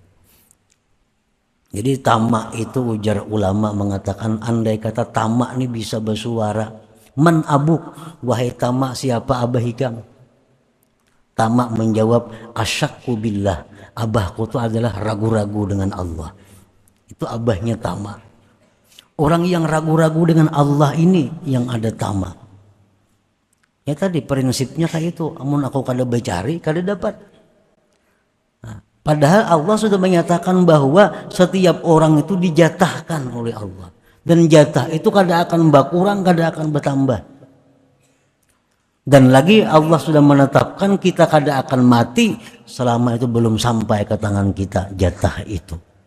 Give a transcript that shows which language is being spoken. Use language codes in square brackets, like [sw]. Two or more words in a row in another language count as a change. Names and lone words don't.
[bjn] Jadi tamak itu, ujar ulama mengatakan, andai kata tamak ini bisa bersuara, [ar] من أبوك, [bjn] wahai tamak, siapa abah hikam? Tamak menjawab, [ar] الشك بالله, [bjn] abahku itu adalah ragu-ragu dengan Allah. Itu abahnya tamak. Orang yang ragu-ragu dengan Allah ini yang ada tamak. Ya tadi prinsipnya kayak itu, amun aku kada becari, kada dapat. Nah, padahal Allah sudah menyatakan bahwa setiap orang itu dijatahkan oleh Allah. Dan jatah itu kada akan berkurang, kada akan bertambah. Dan lagi Allah sudah menetapkan kita kada akan mati selama itu belum sampai ke tangan kita jatah itu.